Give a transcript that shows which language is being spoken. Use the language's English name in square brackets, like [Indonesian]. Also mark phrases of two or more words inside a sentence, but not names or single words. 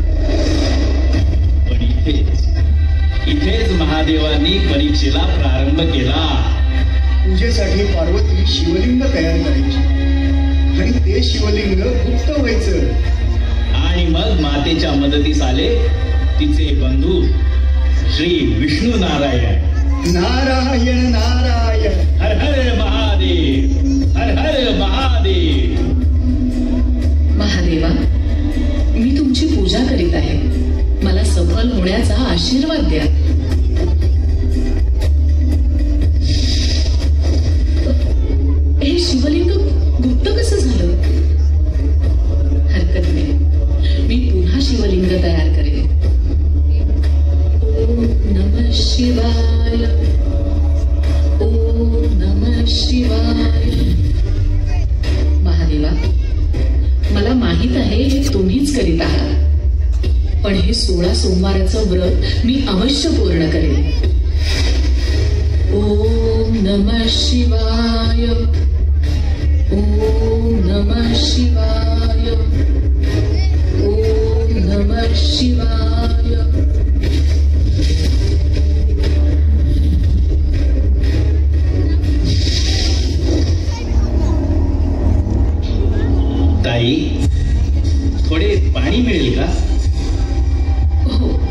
[Marathi] पण इथेच महादेवांनी परीक्षेला प्रारंभ केला. पूजेसाठी पार्वती शिवलिंग तयार करायची आणि ते शिवलिंग गुप्त व्हायचं. आणि मग मातेच्या मदतीस आले तिचे बंधू श्री विष्णू नारायण. नारायण नारायण. हर हर महादेव, हर हर महादेव. महादेवा, मी तुमची पूजा करीत आहे. मला सफल होण्याचा आशीर्वाद द्या. हे शिवलिंग गुप्त कसं झालं? हरकत नाही, मी पुन्हा शिवलिंग तयार करेन. [Sanskrit] ओम नमः शिवाय, ओम नमः शिवाय. [Marathi] महादेवा, मला माहित आहे हे तुम्हीच करीत आहात, पण हे 16 सोमवाराचं व्रत मी अवश्य पूर्ण करेन. [Sanskrit] ओम नमः शिवाय, ओम नमः शिवाय, ओम नमः शिवाय. [Marathi] ताई, थोडे पाणी मिळेल का? हो.